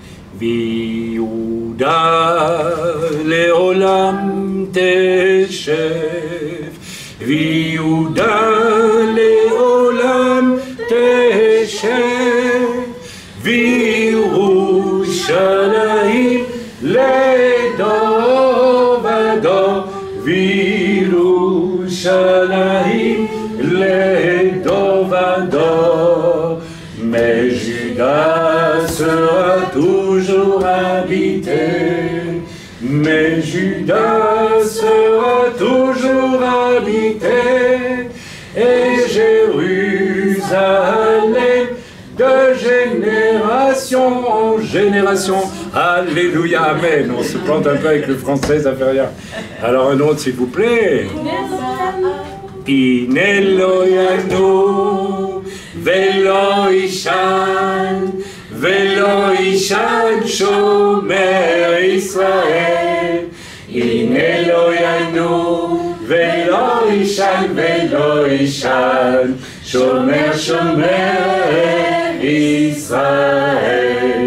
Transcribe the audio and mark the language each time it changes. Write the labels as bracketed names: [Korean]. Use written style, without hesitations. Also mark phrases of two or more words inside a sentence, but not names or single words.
[Hebrew] ויהודה לעולם תשב, ויהודה לעולם תשב, וירושלים לדור ודור, וירושלים לדור ודור. [French] Mais Judas sera toujours habité, mais Judas sera toujours habité, et Jérusalem de génération en génération. Alléluia, amen. On se plante un peu avec le français, ça fait rien. Alors un autre, s'il vous plaît. [Hebrew] הנה לא ינום ולא יישן שומר ישראל. הנה לא ינום ולא יישן שומר ישראל.